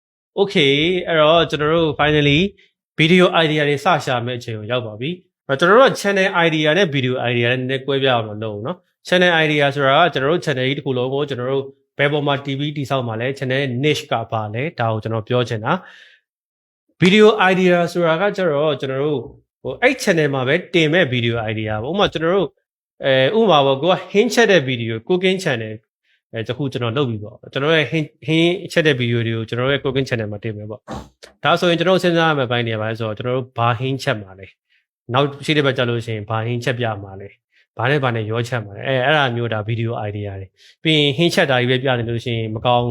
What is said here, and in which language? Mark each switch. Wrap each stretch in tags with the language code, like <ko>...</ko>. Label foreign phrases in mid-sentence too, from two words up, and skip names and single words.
<my>Okay အဲ့တော့ကျွန်တော်တို့</my> <en>finally video idea</en> <my>တွေစရှာမဲ့အချိန်ကိုရောက်ပါပြီအဲ့တော့ကျွန်တော်တို့</my> <en>channel idea</en> <my>နဲ့</my> <en>video idea</en> <my>နဲ့နည်းနည်းကွဲပြားအောင်လုပ်နော်</my> <en>channel idea</en> <my>ဆိုတာကကျွန်တော်တို့ channel ကြီးတစ်ခုလုံးကိုကျွန်တော်တို့ဘယ်ပေါ်မှာ TV တိစောက်မှာလဲ</my> <en>channel niche</en> <my>ကပါလဲဒါကိုကျွန်တော်ပြောချင်တာ</my> <en>video idea</en> <my>ဆိုတာကကျတော့ကျွန်တော်တို့ဟိုအဲ့ channel မှာပဲတင်မဲ့</my> <en>video idea</en> <my>ပေါ့ဥပမာကျွန်တော်တို့ဥပမာပေါ့ကိုက hint ချက်တဲ့</my> <en>video cooking channel</en> <my>တခုကျွန်တော်လုပ်ပြီးပေါ့ကျွန်တော်ရဲ့ hint ချက်တဲ့ video တွေကိုကျွန်တော်ရဲ့</my> <en>cooking channel</en> <my>မှာတင်မယ်ပေါ့ဒါဆိုရင်ကျွန်တော်စဉ်းစားရမယ့်ပိုင်းတွေပါလဲဆိုတော့ကျွန်တော် တို့ဘာ hint ချက်မှာလဲနောက်ရှိတဲ့ဘက်ကြလို့ရှိရင်ဘာ hint ချက်ပြမှာလဲဘာနဲ့ရောချက်မှာလဲအဲ့ဒါမျိုးဒါ</my> <en>video idea</en> <my>တွေပြီးရင် hint ချက်တာကြီးပဲပြနေလို့ရှိရင်မကောင်းဘူး</my>